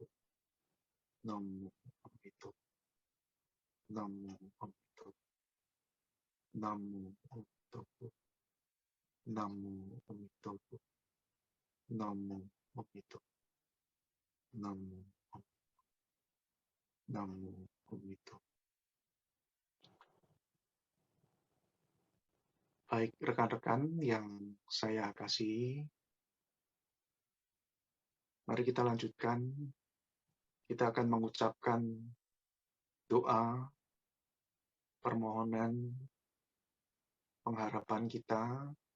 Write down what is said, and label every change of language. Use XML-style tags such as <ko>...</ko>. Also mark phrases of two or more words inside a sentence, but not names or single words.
<zh>南无阿弥陀佛。南无阿弥陀佛. 南无阿弥陀佛。南无阿弥陀佛. 南无阿弥陀佛。南无南无阿弥陀佛.</zh> <id>Baik rekan-rekan yang saya kasihi, mari kita lanjutkan. Kita akan mengucapkan doa, permohonan, pengharapan kita.</id>